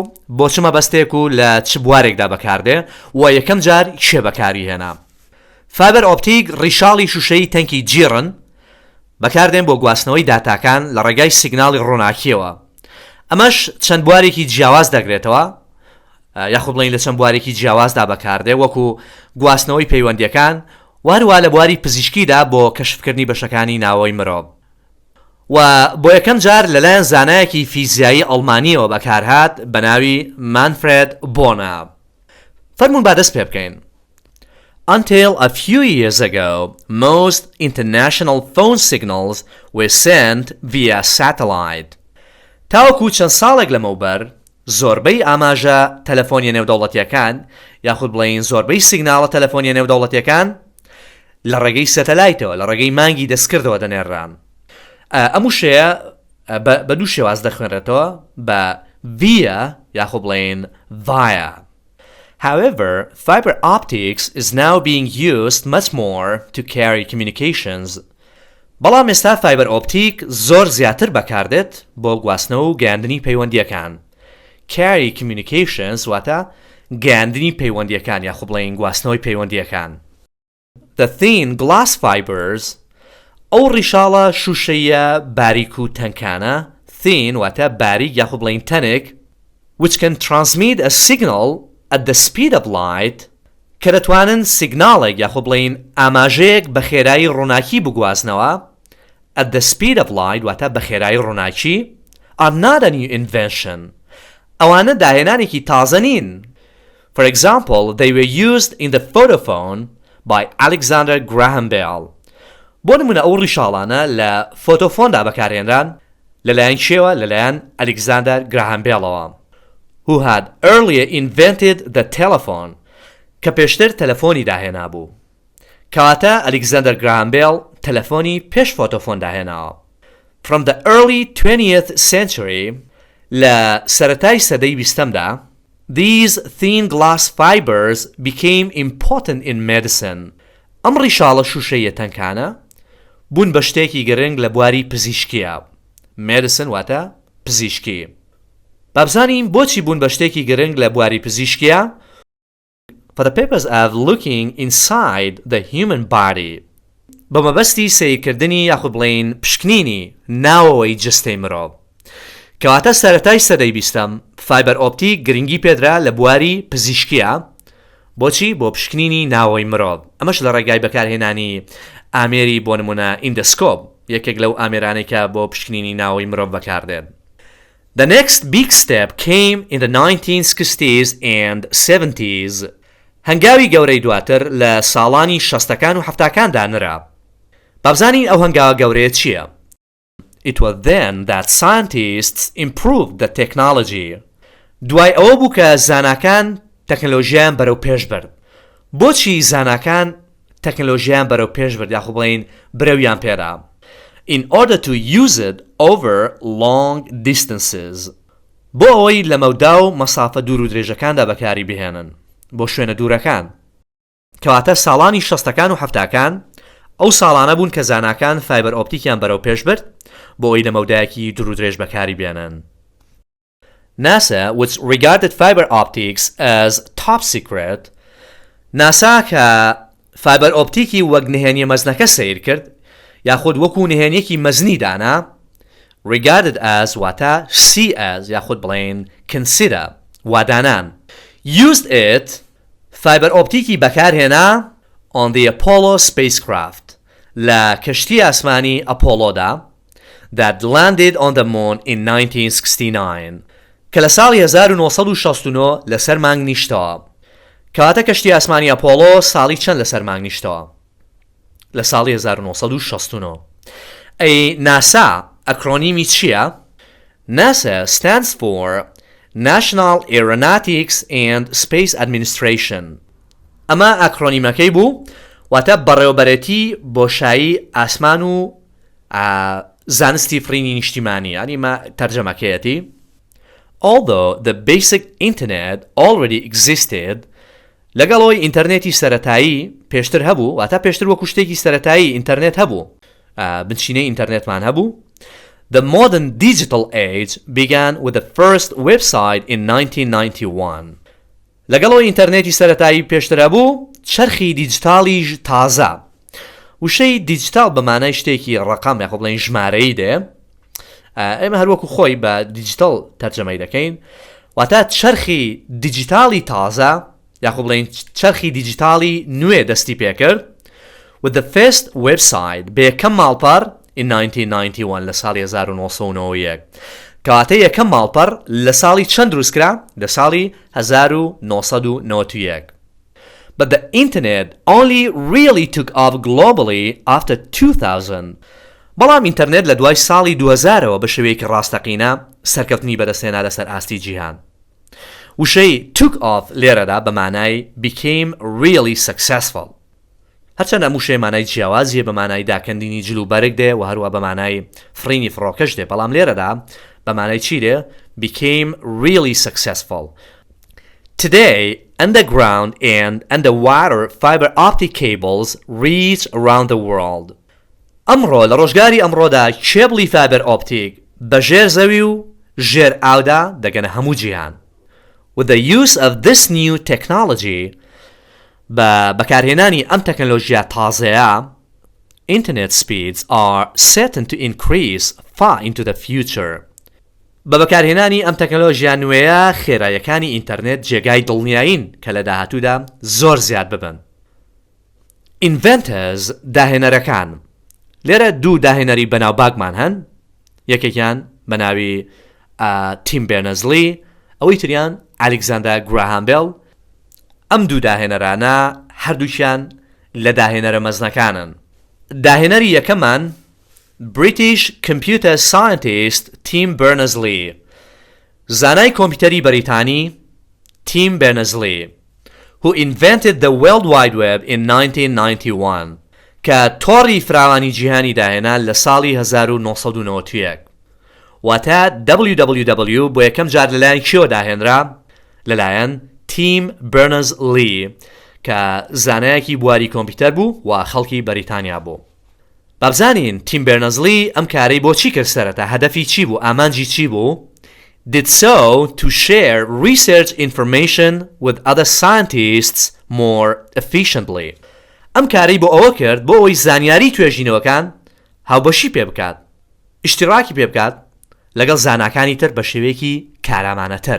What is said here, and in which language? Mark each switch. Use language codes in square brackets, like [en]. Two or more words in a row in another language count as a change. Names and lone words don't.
[ckb] بۆ چ مەبەستێک و لە چ بوارێکدا بەکاردێ و یەکەم جار چێ بەکاری هێنا فایبەر ئۆپتیک ڕیشاڵی شوشەی تەنکی جیڕن بەکاردێن بۆ گواستنەوەی داتاکان لە ڕێگای سیگناڵی ڕووناکیەوە ئەمەش چەند بوارێکی جیاواز دەگرێتەوە یاخود بڵین لە چەند بوارێکی جیاوازدا بەکاردێ وەکو گواستنەوەی پەیوەندیەکان وارووا لە بواری پزیشکیدا بۆ کەشفکردنی بەشەکانی ناوەی مرۆڤ و بۆ یەکەم جار لەلایەن زانایەکی فیزیایی ئەڵمانیەوە بەکارهات بە ناوی مانفرێد بۆنا فەرموون با دەست پێ بکەین [en] Until a few years ago, most international phone signals were sent via satellite. [ckb] تاوەکو چەند ساڵێک لەمەوبەر زۆربەی ئاماژە تەلەفۆنیە نێودەوڵەتیەکان یاخود بڵێین زۆربەی سیگناڵە تەلەفۆنیە نێودەوڵەتیەکان لە ڕێگەی سەتەلایتەوە لە ڕێگەی مانگی دەستکردەوە دەنێڕان ئەم وشەیە بە دوو شێواز دەخوێنرێتەوە بە via یاخود بڵێین via. [en] However, fiber optics is now being used much more to carry communications. [ckb] بەڵام ئێستا فایبەر ئۆپتیک زۆر زیاتر بەکاردێت بۆ گواستنەوە و گەیاندنی پەیوەندیەکان. [en] Carry communications [ckb] واتە گەیاندنی پەیوەندیەکان یاخود بڵێین گواستنەوەی پەیوەندیەکان. [en] The thin glass fibers [ckb] ئەو ڕیشاڵە شوشەیە باریک و تەنکانە thin واتە باریک یاخود بڵێین تەنک [en] which can transmit a signal at the speed of light [ckb] کە دەتوانن سیگناڵێک یاخود بڵێین ئاماژەیەک بە خێرایی ڕووناکی بگوازنەوە [en] at the speed of light [ckb] واتە بە خێرایی ڕووناکی [en] are not a new invention [ckb] ئەوانە داهێنانێکی تازە نین. [en] For example, they were used in the photophone by Alexander Graham Bell. [ckb] بۆ نمونە ئەو ڕیشاڵانە لە فۆتۆفۆندا بەکارهێنران لەلایەن شێوە لەلایەن ئەلێکزاندەر گراهام بێڵەوە [en] who had earlier invented the telephone [ckb] کە پێشتر تەلەفۆنی داهێنا بوو کەواتە ئەلێکزاندەر گراهام بێڵ تەلەفۆنی پێش فۆتۆفۆن داهێناوە. [en] From the early 20th century [ckb] لە سەرەتای سەدەی بیستەمدا [en] these thin glass fibers became important in medicine. [ckb] ئەم ڕیشاڵە شوشەیە تەنکانە بوون بە شتێکی گرنگ لە بواری پزیشکیە. medicine واتە پزیشکی. بابزانین بۆچی بوون بە شتێکی گرنگ لە بواری پزیشکیە؟ For the purpose of looking inside the human body. بە مەبەستی سەیرکردنی یاخود بڵێین پشکنینی ناوەوەی جستەی مرۆڤ. کەواتە سەرەتای سەدەی بیستەم فایبەر ئۆپتیک گرنگی پێدرا لە بواری پزیشکیە بۆچی بۆ پشکنینی ناوەوەی مرۆڤ ئەمەش لە ڕێگای بەکارهێنانی ئامێری بۆ نمونە ئیندەسکۆپ یەکێک لەو ئامێرانێکە بۆ پشکنینی ناوەوەی مرۆڤ بەکاردێن. [en] The next big step came in the 1960s and 70s. [ckb] هەنگاوی گەورەی دواتر لە ساڵانی 60ەکان و 70ەکاندا نرا. بابزانین ئەو هەنگاوە گەورەیە چییە؟ [en] It was then that scientists improved the technology. [ckb] دوای ئەوە بوو کە زاناکان تەکنۆلۆژیان بەرەو پێش برد. بۆچی زاناکان تەکنۆلۆژیان بەرەو پێش برد یاخود بڵێین برەویان پێدا؟ [en] In order to use it over long distances. [ckb] بۆ ئەوەی لە مەودا و مەسافە دوور و درێژەکاندا بەکاری بهێنن بۆ شوێنە دوورەکان. کەواتە ساڵانی 60ەکان و 70ەکان ئەو ساڵانە بوون کە زاناکان فایبەر ئۆپتیکیان بەرەو پێش برد بۆ ئەوەی لە مەودایەکی دوور و درێژ بەکاری بێنن. [en] NASA, which regarded fiber optics as top secret, NASA [ckb] کە فایبەر ئۆپتیکی وەک نهێنیە مەزنەکە سیر کرد یاخود وەکو نهێنیەکی مەزنی دانا [en] regarded as [ckb] واتە [en] see as [ckb] یاخود بڵێن consider وادانان [en] used it [ckb] فایبەر ئۆپتیکی بەکارهێنا [en] on the Apollo spacecraft [ckb] لە کەشتی ئاسمانی ئەپۆلۆدا [en] that landed on the moon in 1969 [ckb] کە لە ساڵی 1969 لەسەر مانگ نیشتەوە. کەواتە کەشتی ئاسمانی ئەپۆلۆ ساڵی چەند لەسەر مانگ نیشتەوە؟ لە ساڵی 1969. ئەی ناسا ئەکرۆنیمی چییە؟ [en] NASA stands for National Aeronautics and Space Administration. [ckb] ئەمە ئەکرۆنیمەکەی بوو واتە بەڕێوەبەرەتی بۆشایی ئاسمان و زانستی فرینی نیشتیمانی ینی مە تەرجەمەکەیەتی [en] Although the basic internet already existed, [ckb] لەگەڵەوەی ئینتەرنێتی سەرەتایی پێشتر هەبوو، واتە پێشتر وەکو شتێکی سەرەتایی ئینتەرنێت هەبوو، بنچینەی ئینتەرنێتمان هەبوو. [en] The modern digital age began with the first website in 1991. [ckb] لەگەڵەوەی ئینتەرنێتی سەرەتایی پێشتر هەبوو، چرخی دیجیتالیش تازە. وشەی دیجیتال بەمانای شتێکی ڕقام یاخۆ بڵێن ژمارەیی دێ. ئێمە هەروەکو خۆی بە دیجیتال تەرجەمەی دەکەین، واتە چرخی دیجیتالی تازە یاخۆ بڵێن چرخی دیجیتالی نوێ دەستی پێکرد. [en] With the first website [ckb] بە یەکەم ماڵپەر in 1991 لە ساڵی 1991 کەواتە یەکەم ماڵپەر لە ساڵی چەند دروستکرا؟ لە ساڵی 1991. But the internet only really took off globally after 2000. بەڵام ئینتەرنێت لە دوای ساڵی 2000ەوە بە شێوەیەکی ڕاستەقینە سەرکەوتنی بەدەستێنا لەسەر ئاستی جیهان. وشەی [en] took off [ckb] لێرەدا بە مانای [en] became really successful. [ckb] هەرچەندە موشەی مانای جیاوازیە بە مانای داکەندینی جل و بەرگ دێ و هەروە بە مانای فرینی فڕۆکەش دێ، بەڵام لێرەدا بە مانای چی دێ؟ [en] became really successful. Today, underground and underwater fiber optic cables reach around the world. [ckb] ئەمڕۆ لە ڕۆژگاری ئەمڕۆدا کێبڵی فایبەر ئۆپتیک بە ژێر زەوی و ژێر ئاودا دەگەنە هەموو جیهان. [en] With the use of this new technology, [ckb] بەکارهێنانی ئەم تەکنۆلۆژیا تازەیە, [en] internet speeds are certain to increase far into the future. [ckb] بەکارهێنانی ئەم تەکنۆلۆژیا نوێیە خێراییەکانی ئینتەرنێت جێگای دڵنیایین کە لە داهاتوودا زۆر زیاد ببن. Inventors داهێنەرەکان. لێرە دوو داهێنەری بەناوباگمان هەن، یەکێکیان بەناوی تیم بێرنەرز-لی، ئەوەی تریان ئەلێکزاندەر گراهام بێل. ئەم دوو داهێنەرانە هەردووکیان لە داهێنەرە مەزنەکانن. داهێنەری یەکەمان [en] British computer scientist Tim Berners-Lee، [ckb] زانای کۆمپیوتەری بەریتانی Tim Berners-Lee، [en] who invented the World Wide Web in 1991 [ckb] کە تۆڕی فراوانی جیهانی داهێنا لە ساڵی 1991. واتە www بۆ یەکەم جار لەلایەن کێوە داهێنرا؟ لەلایەن تیم بەرنەرز-لی کە زانایەکی بواری کۆمپیوتەر بوو و خەڵکی بەریتانیا بوو. بابزانین تیم بەرنەرز-لی ئەم کارەی بۆ چی کرد سەرەتا؟ هەدەفی چی بوو؟ ئامانجی چی بوو؟ [en] Did so to share research information with other scientists more efficiently. [ckb] ئەم کارەی بۆ ئەوە کرد بۆ ئەوەی زانیاری توێژینەوەکان هاوبەشی پێ بکات، ئیشتیراکی پێ بکات لەگەڵ زاناکانی تر بە شێوەیەکی کارامانەتر.